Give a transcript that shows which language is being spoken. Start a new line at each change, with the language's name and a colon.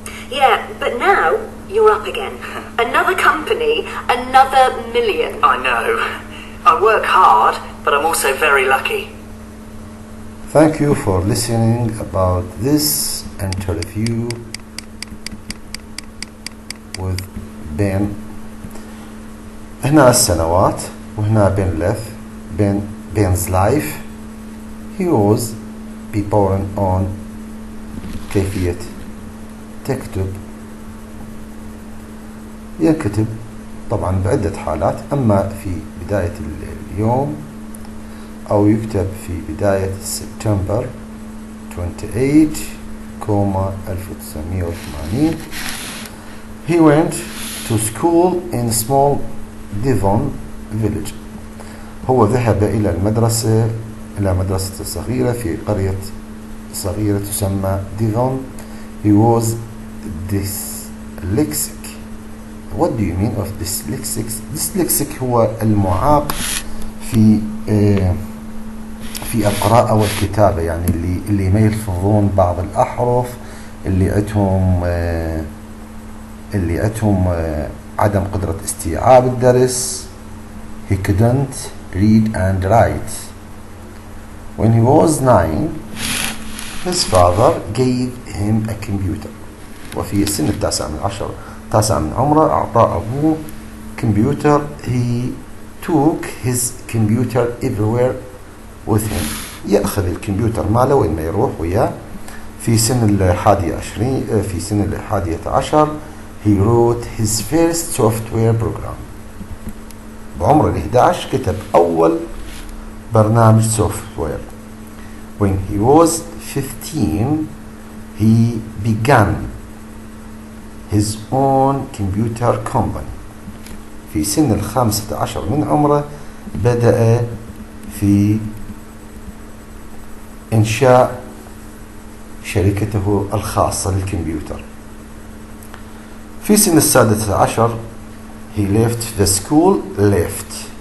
English: Yeah, but now you're up again. Another company, another million. I know. I work hard, but I'm also very lucky. Thank you for listening about this interview with Ben.
Arabic: هنا السنوات وهنا Ben's life.
English: He was born on
Arabic: كيفية تكتب ينكتب طبعا بعدة حالات، أما في بداية اليوم أو يكتب في بداية سبتمبر 28,1980.
English: He went to school in small Devon village.
Arabic: هو ذهب إلى مدرسة صغيرة في قرية صغيرة تسمى ديفون.
English: He was dyslexic. What do you mean of dyslexic?
Arabic: Dyslexic هو المعاق في القراءة والكتابة، يعني اللي ما يلفظون بعض الأحرف، اللي عندهم عدم قدرة استيعاب الدرس.
English: He couldn't read and write. When he was 9, his father gave him a computer.
Arabic: وفي سن التاسع من عمره أعطاه أبوه كمبيوتر.
English: He took his computer everywhere with him.
Arabic: يأخذ الكمبيوتر ماله وين ما يروح وياه. في سن
English: 11 he wrote his first software program.
Arabic: بعمر 11 كتب أول برنامج software.
English: When he was 15 he began his own computer company.
Arabic: في سن 15 من عمره بدأ في إنشاء شركته الخاصة للكمبيوتر. في سن
English: 16 he left the school. left.